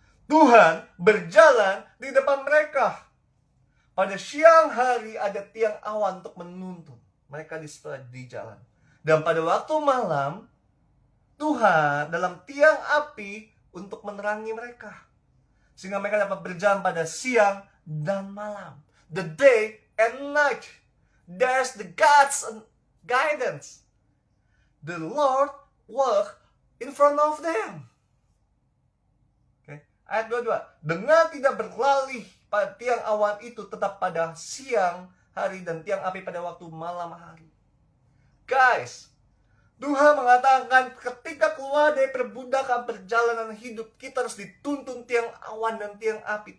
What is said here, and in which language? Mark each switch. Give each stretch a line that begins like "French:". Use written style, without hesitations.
Indonesian: Tuhan berjalan di depan mereka. Pada siang hari ada tiang awan untuk menuntun mereka di jalan. Dan pada waktu malam, Tuhan dalam tiang api untuk menerangi mereka. Sehingga mereka dapat berjalan pada siang dan malam.
English: The day and night. There's the God's guidance. The Lord walk in front of them.
Indonesian: Okay. Ayat 22. Dengan tidak berlalih pada tiang awan itu tetap pada siang hari dan tiang api pada waktu malam hari. Guys, Tuhan mengatakan ketika keluar dari perbudakan perjalanan hidup, kita harus dituntun tiang awan dan tiang api.